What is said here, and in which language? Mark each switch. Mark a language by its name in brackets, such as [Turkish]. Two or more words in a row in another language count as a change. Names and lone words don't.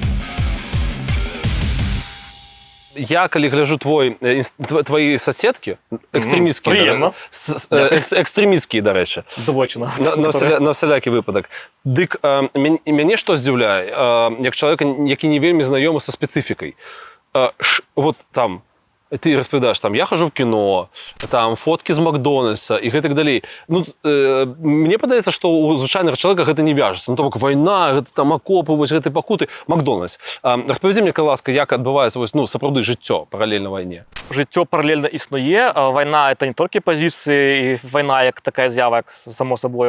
[Belarusian] Я, калі гляжу [Russian] твои соседки, [Belarusian] экстремістскія, дарэчы. Двойчына. На всялякі выпадак. Дык мяне што здзіўляе, як чалавека, які не вельмі знаёмы са спецыфікай. Вот там, ты распавядаеш, там, [Russian] я хожу в кино, [Belarusian] там, фоткі з Макдональдса і гэтак далей. Ну, мне падаецца, што у звычайнага чалавека гэта не вяжацца. Ну, то бок, вайна, гэта там акопы, вось гэты пакуты. Макдональдс. Распавядзі мне, ласка, як адбываецца вось, ну, сапраўды жыццё паралельна вайне. Жыццё паралельна існуе. Вайна — это не толькі пазіцыі, і вайна як такая з'ява, як само сабою.